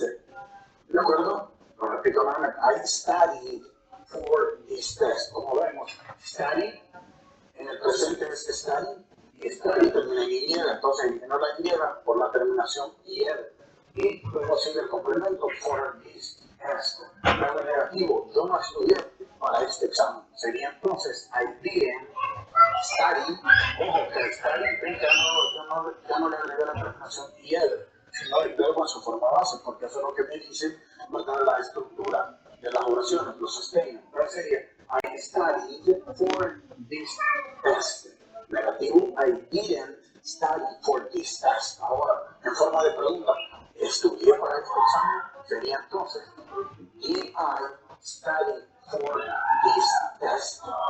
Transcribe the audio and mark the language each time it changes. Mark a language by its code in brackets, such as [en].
[es] ¿De acuerdo? Lo repito nuevamente. [en] I studied for this test. [es] Como vemos, study en el presente es study y study termina en Y, entonces elimino la Y por la terminación IR. Y luego sigue el complemento [en] for this test. [es] Luego el negativo, yo no estudié para este examen. Sería entonces [en] I didn't study. [es] Ojo, que study ya no le agregué la terminación IR, sino el verbo en su forma base, porque eso es lo que me dice, ¿verdad?, la estructura de las oraciones, los statements. Entonces sería [en] I studied for this test. Negativo, I didn't study for this test. [es] Ahora, en forma de pregunta, ¿estudié para este examen? Sería entonces, [en] did I study for this test?